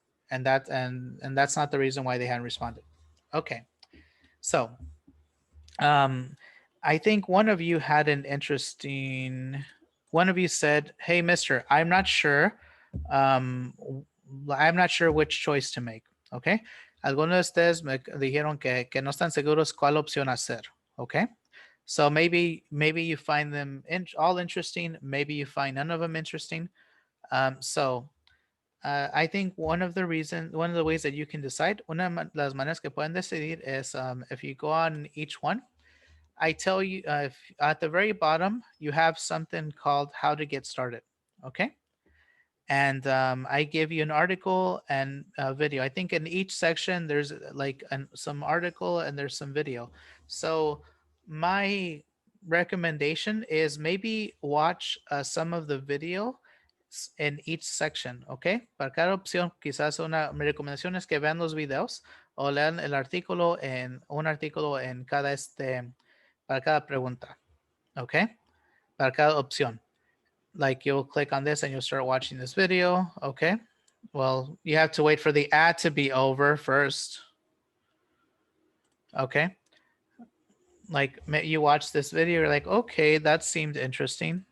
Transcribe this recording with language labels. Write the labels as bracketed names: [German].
[English] And that's not the reason why they haven't responded. Okay. So I think one of you had an interesting, one of you said, hey, mister, I'm not sure. I'm not sure which choice to make. Okay. [Spanish] Algunos de ustedes me dijeron que no están seguros cuál opción hacer. [English] Okay. So maybe you find them all interesting. Maybe you find none of them interesting. So I think one of the ways that you can decide, [Spanish] de las maneras que pueden decidir [English] is if you go on each one, I tell you if, at the very bottom, you have something called how to get started. Okay. And I give you an article and a video. I think in each section, there's like some article and there's some video. So my recommendation is maybe watch some of the video en each section, ¿ok? [Spanish] Para cada opción, quizás mi recomendación es que vean los videos o lean el artículo en un artículo en cada para cada pregunta, ¿ok? Para cada opción. [English] Like you'll click on this and you'll start watching this video, okay? Well, you have to wait for the ad to be over first, okay? Like you watch this video, you're like, okay, that seemed interesting.